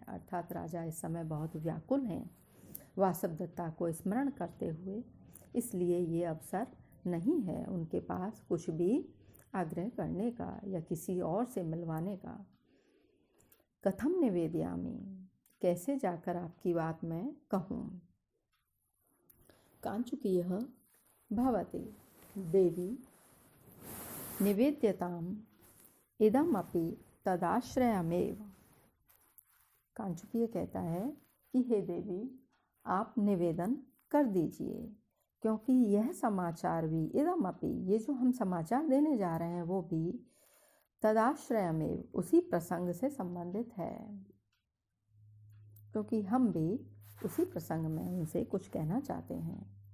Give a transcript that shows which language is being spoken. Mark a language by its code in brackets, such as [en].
[hi] अर्थात राजा इस समय बहुत व्याकुल हैं वासवदत्ता को स्मरण करते हुए, इसलिए ये अवसर नहीं है उनके पास कुछ भी आग्रह करने का या किसी और से मिलवाने का। [sa] कथम निवेदयामि, [hi] कैसे जाकर आपकी बात मैं कहूँ। [sa] कांचुकीयः भवति देवी निवेद्यताम् इदमपि तदाश्रयमेव। [hi] कांचुकीय कहता है कि हे देवी, आप निवेदन कर दीजिए, क्योंकि यह समाचार भी इदमपि, ये जो हम समाचार देने जा रहे हैं वो भी तदाश्रयमेव, उसी प्रसंग से संबंधित है, क्योंकि हम भी उसी प्रसंग में उनसे कुछ कहना चाहते हैं।